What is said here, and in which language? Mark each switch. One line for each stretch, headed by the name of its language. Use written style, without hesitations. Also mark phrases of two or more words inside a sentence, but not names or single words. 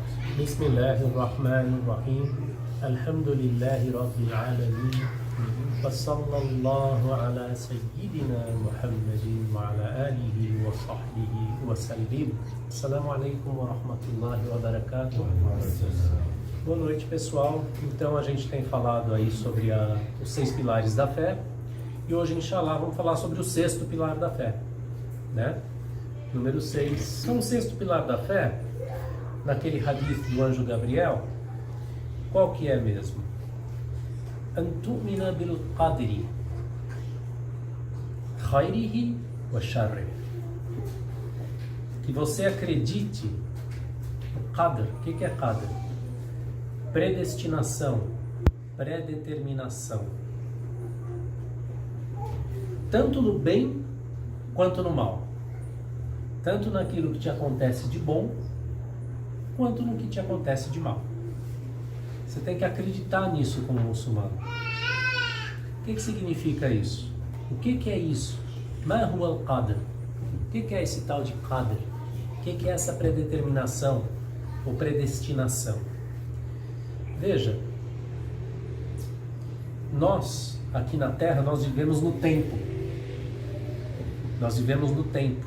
Arabic: بسم الله الرحمن الرحيم الحمد لله رب العالمين وصلى الله على سيدنا محمد وعلى آله وصحبه وسلم. السلام عليكم ورحمة الله وبركاته.
Portuguese: Boa noite, pessoal. Então a gente tem falado aí sobre os 6 pilares da fé e hoje, inshallah, vamos falar sobre o 6º pilar da fé, né? Número 6. Então o 6º pilar da fé, naquele hadith do anjo Gabriel, qual que é mesmo?
Arabic: أن تؤمن بالقدر خيره وشره.
Portuguese: Que você acredite no qadr. O que é qadr? Predestinação, predeterminação. Tanto no bem quanto no mal. Tanto naquilo que te acontece de bom, quanto no que te acontece de mal. Você tem que acreditar nisso como muçulmano. O que significa isso? O que é isso?
Arabic: ما هو القدر?
Portuguese: O que é esse tal de qadr? O que é essa predeterminação ou predestinação? Veja, nós aqui na Terra, nós vivemos no tempo. Nós vivemos no tempo.